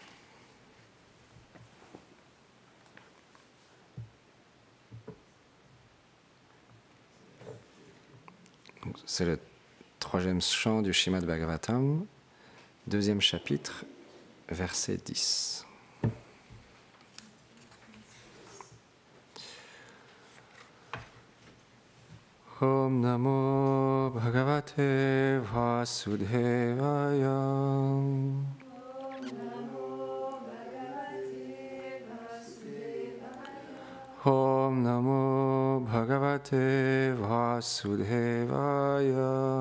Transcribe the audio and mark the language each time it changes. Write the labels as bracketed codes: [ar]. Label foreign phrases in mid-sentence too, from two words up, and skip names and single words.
[fr] C'est le troisième chant du Srimad Bhagavatam, deuxième chapitre, verset 10. [sa] ॐ नमो भगवते वासुदेवाय. ॐ नमो भगवते वासुदेवाय.